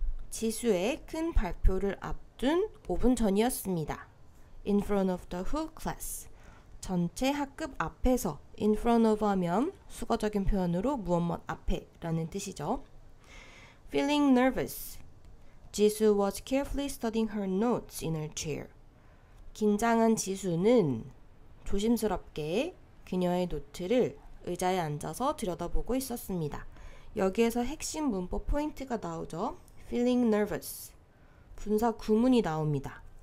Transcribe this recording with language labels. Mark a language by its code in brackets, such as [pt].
[ko] 지수의 큰 발표를 앞둔 5분 전이었습니다. [en] In front of the whole class. [ko] 전체 학급 앞에서 [en] in front of [ko] 하면 수거적인 표현으로 무엇 앞에 라는 뜻이죠. [en] Feeling nervous. 지수 was carefully studying her notes in her chair. [ko] 긴장한 지수는 조심스럽게 그녀의 노트를 의자에 앉아서 들여다보고 있었습니다. 여기에서 핵심 문법 포인트가 나오죠. [en] Feeling nervous. [ko] 분사 구문이 나옵니다.